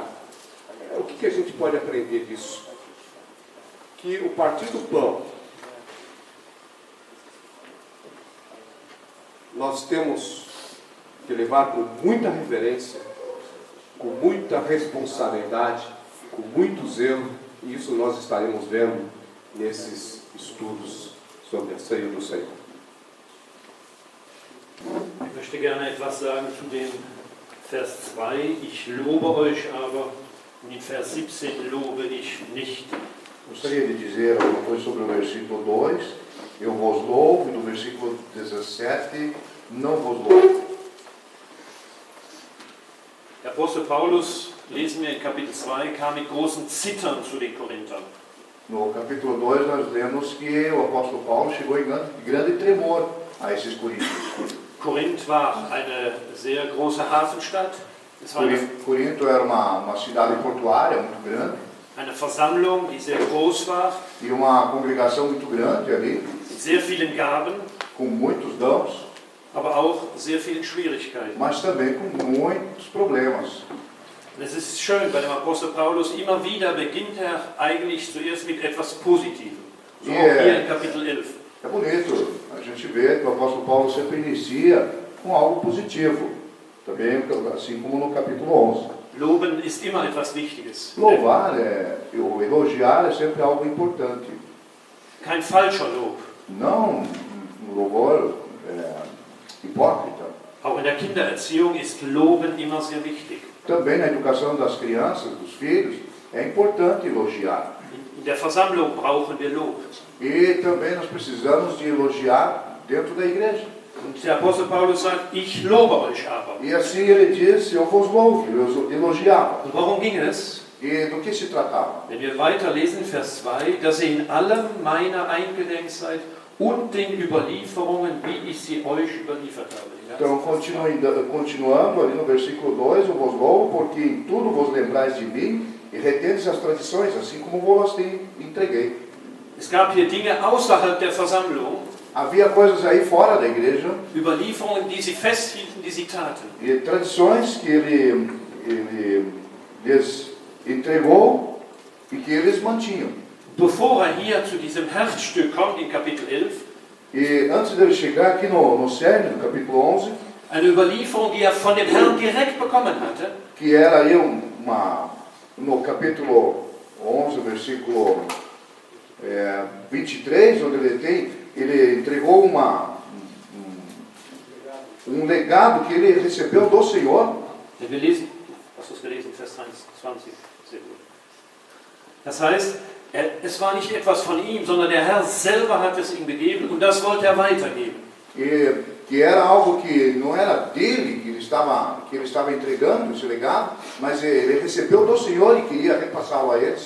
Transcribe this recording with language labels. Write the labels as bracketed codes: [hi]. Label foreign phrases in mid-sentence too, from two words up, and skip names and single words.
[pt] O que a gente pode aprender disso? Que o partir do pão, nós temos que levar com muita reverência, com muita responsabilidade, com muito zelo, e isso nós estaremos vendo nesses estudos sobre a ceia do Senhor. [de] Ich möchte gerne etwas sagen zu dem Vers 2. Ich lobe euch aber, und in Vers 17 lobe ich nicht. [pt] Gostaria de dizer alguma coisa sobre o versículo 2. Eu vos louvo, e no versículo 17, não vos louvo. [de] Der Apostel Paulus, lesen wir in Kapitel 2, kam mit großem Zittern zu den Korinthern. [pt] No capítulo 2 nós lemos que o apóstolo Paulo chegou em grande tremor a esses coríntios. [de] Korinth war eine sehr große Hafenstadt. Es war [pt] Corinto era uma cidade portuária muito grande. [de] eine Versammlung, die sehr groß war, [pt] E uma congregação muito grande ali, [de] mit sehr vielen Gaben, [pt] com muitos dons, [de] aber auch sehr vielen Schwierigkeiten. [pt] mas também com muitos problemas. [de] Und es ist schön, bei dem Apostel Paulus immer wieder beginnt eigentlich zuerst mit etwas Positivem. So auch hier in Kapitel 11. [pt] É bonito a gente ver que o apóstolo Paulo sempre inicia com algo positivo, também assim como no capítulo 11. [de] Loben ist immer etwas Wichtiges. [pt] Louvar, ou elogiar é sempre algo importante. [de] Kein falscher Lob. [pt] Não um louvor hipócrita. [de] Auch in der Kindererziehung ist Loben immer sehr wichtig. [pt] Também na educação das crianças, dos filhos, é importante elogiar. [de] In der Versammlung brauchen wir Lob. [pt] E também nós precisamos de elogiar dentro da igreja. [de] Und der Apostel Paulus sagt, ich lobe euch aber. [pt] E assim ele diz, eu vos louvo, eu elogiava. [de] Und worum ging es? [pt] E do que se tratava? [de] Wenn wir weiterlesen, Vers 2, dass ihr in allem meiner eingedenk seid und den Überlieferungen, wie ich sie euch überliefert habe. [pt] Então, continuando ali no versículo 2, eu vos louvo, porque em tudo vos lembrais de mim e retendes as tradições, assim como vos entreguei. [de] Es gab hier Dinge außerhalb der Versammlung, [pt] Havia coisas aí fora da igreja, [de] Überlieferungen, die sie festhielten, die sie taten. [pt] e tradições que ele lhes entregou e que eles mantinham. [de] Bevor hier zu diesem Herzstück kommt, in Kapitel 11, [pt] E antes dele chegar aqui no cerne do capítulo 11, [de] eine Überlieferung, die von dem Herrn direkt bekommen hatte, [pt] que era aí no capítulo 11, versículo 23, onde ele entregou um legado que ele recebeu do Senhor. [de] wir lesen, hast du es gelesen, Vers 20, sehr gut. Das heißt, es war nicht etwas von ihm, sondern der Herr selber hat es ihm gegeben und das wollte er weitergeben. [pt] E que era algo que não era dele que ele estava entregando esse legado, mas ele recebeu do Senhor e queria repassá-lo a eles.